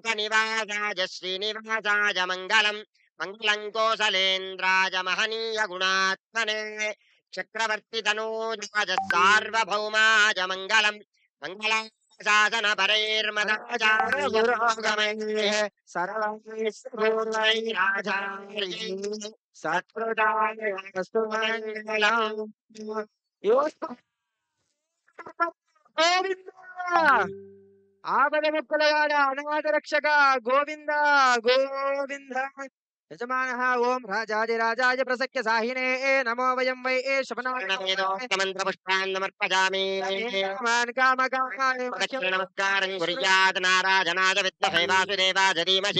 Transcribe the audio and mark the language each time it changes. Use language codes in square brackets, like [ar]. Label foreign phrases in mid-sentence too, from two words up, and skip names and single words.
[sa] निवासाय श्रीनिवासाय मंगलं मंगलं कोसलेन्द्राय महनीय गुणात्मने चक्रवर्ती तनूजाय सार्वभौमाय मंगलं मंगलं शासन परैर्मदाचार गुरोगमैः सर्वैर्पूर्वैराचार्यैः सत्कृतायस्तु मंगलम्। गोविंद [te] ఆపదముక్కులవాడ అనాథ రక్షక గోవింద గోవింద [sa] యజమానః ఓం రాజాదిరాజాయ ప్రసక్య సాహినే నమో వయం వై మంత్ర పుష్పాన్ సమర్పయామి నమస్కారం కుర్యాత్ నారాయణాయ విద్మహే వాసుదేవాయ ధీమహి